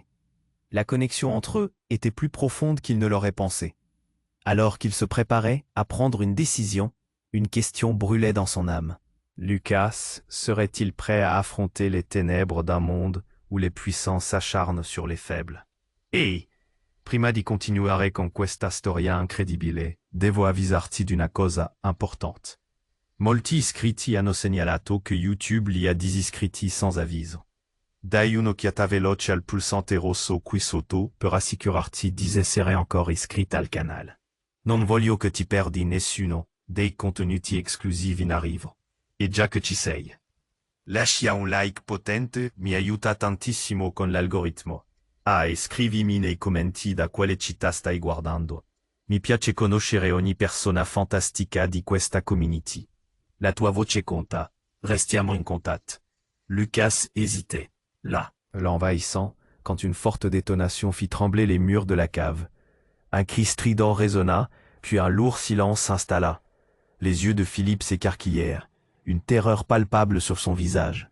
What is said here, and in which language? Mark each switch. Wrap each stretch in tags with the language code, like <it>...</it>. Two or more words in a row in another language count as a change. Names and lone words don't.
<fr>La connexion entre eux était plus profonde qu'il ne l'aurait pensé. Alors qu'il se préparait à prendre une décision, une question brûlait dans son âme. Lucas serait-il prêt à affronter les ténèbres d'un monde où les puissants s'acharnent sur les faibles?</fr> <it>Et prima di continuare con questa storia incredibile, devo avvisarti d'una cosa importante. Molti iscritti hanno segnalato che YouTube li ha disiscritti sans avviso. Dai un'occhiata veloce al pulsante rosso qui sotto per assicurarti di essere ancora iscritta al canale. Non voglio che ti perdi nessuno dei contenuti esclusivi in arrivo. E già che ci sei, lascia un like potente, mi aiuta tantissimo con l'algoritmo. Ah, e scrivimi nei commenti da quale città stai guardando. Mi piace conoscere ogni persona fantastica di questa community. La tua voce conta. Restiamo in contact.</it> <fr>Lucas hésitait. Là, l'envahissant, quand une forte détonation fit trembler les murs de la cave. Un cri strident résonna, puis un lourd silence s'installa. Les yeux de Philippe s'écarquillèrent, une terreur palpable sur son visage.</fr>